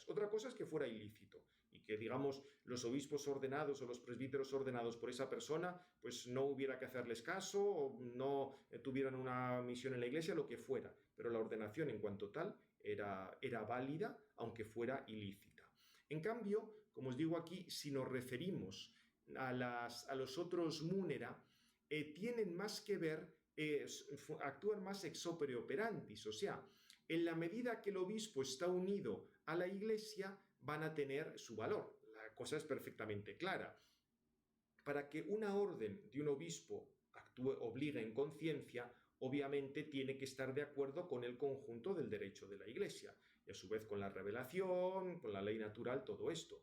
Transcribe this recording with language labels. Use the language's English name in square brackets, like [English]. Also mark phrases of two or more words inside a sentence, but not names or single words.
[Spanish] Otra cosa es que fuera ilícito y que, digamos, los obispos ordenados o los presbíteros ordenados por esa persona, pues no hubiera que hacerles caso o no tuvieran una misión en la iglesia, lo que fuera. Pero la ordenación en cuanto tal era válida, aunque fuera ilícita. En cambio, como os digo aquí, si nos referimos a los otros munera, tienen más que ver, actúan más [Latin] ex opere operantis, [Spanish] o sea, en la medida que el obispo está unido a la iglesia, van a tener su valor. La cosa es perfectamente clara. Para que una orden de un obispo actúe, obligue en conciencia, obviamente tiene que estar de acuerdo con el conjunto del derecho de la Iglesia y a su vez con la revelación, con la ley natural, todo esto.